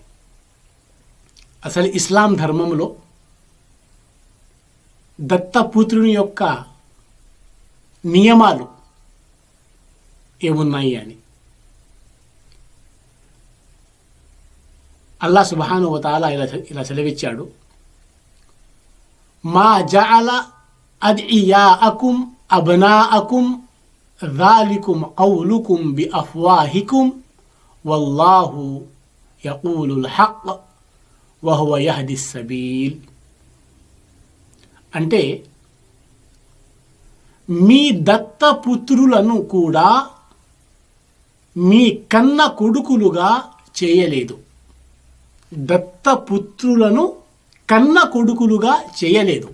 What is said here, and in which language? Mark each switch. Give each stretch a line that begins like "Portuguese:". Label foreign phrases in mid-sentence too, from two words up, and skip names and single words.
Telugu: అసలు ఇస్లాం ధర్మంలో దత్తపుత్రుని యొక్క నియమాలు ఏమున్నాయి అని అల్లాహ్
Arabic: سبحانه و تعالى
Telugu: ఇలా సెలవిచ్చాడు.
Arabic: ما جعل أدعياءكم أبناءكم ذلكم قولكم بأفواهكم والله يقول الحق وهو يهدي السبيل.
Telugu: అంటే మీ దత్తపుత్రులను కూడా మీ కన్న కొడుకులుగా చేయలేదు. దత్తపుత్రులను కన్న కొడుకులుగా చేయలేదు.